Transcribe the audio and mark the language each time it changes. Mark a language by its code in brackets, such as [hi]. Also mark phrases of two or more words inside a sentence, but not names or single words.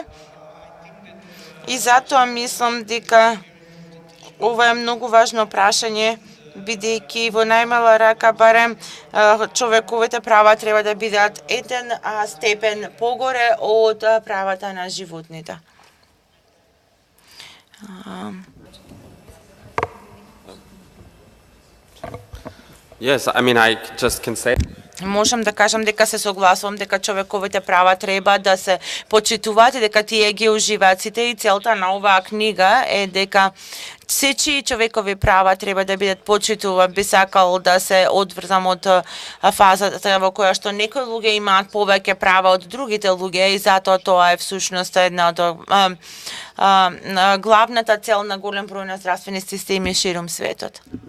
[mk] И затоа мислам дека ова е многу важно прашање, бидејќи во најмала рака барем човековите права треба да бидат еден степен погоре од правата на животните. [en] Yes, I mean, I just can say. [mk] Можам да кажам дека се согласувам дека човековите права треба да се почитуваат и дека тие ги уживаат сите, и целта на оваа книга е дека сечи човекови права треба да бидат почитува. Би сакал да се одврзам од фазата во која што некои луѓе имаат повеќе права од другите луѓе и затоа тоа е всушност една од главната цел на голем број на здравствени системи ширум светот.